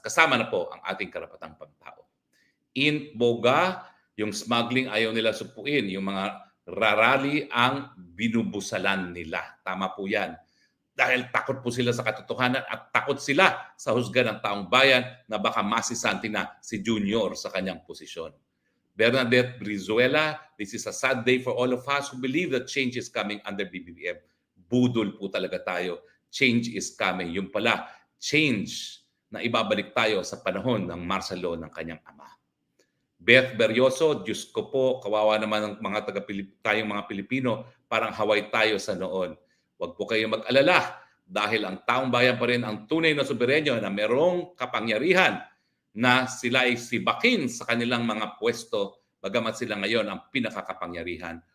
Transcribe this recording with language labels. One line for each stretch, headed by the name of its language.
Filipino: Kasama na po ang ating karapatang pantao. In Boga, yung smuggling ayaw nila supuin. Yung mga rarali ang binubusalan nila. Tama po yan. Dahil takot po sila sa katotohanan at takot sila sa husga ng taong bayan na baka masisanti na si Junior sa kanyang posisyon.
English: Bernadette Brizuela, this is a sad day for all of us who believe that change is coming under BBM.
Filipino: Budol po talaga tayo.
English: Change is coming.
Filipino: Yung pala, change na ibabalik tayo sa panahon ng martial law ng kanyang ama. Beth Beryoso, Diyos ko po, kawawa naman ng mga tayong mga Pilipino, parang Hawaii tayo sa noon. Huwag po kayong mag-alala dahil ang taong bayan pa rin ang tunay na soberenyo na merong kapangyarihan na sila ay sibakin sa kanilang mga pwesto bagamat sila ngayon ang pinakakapangyarihan.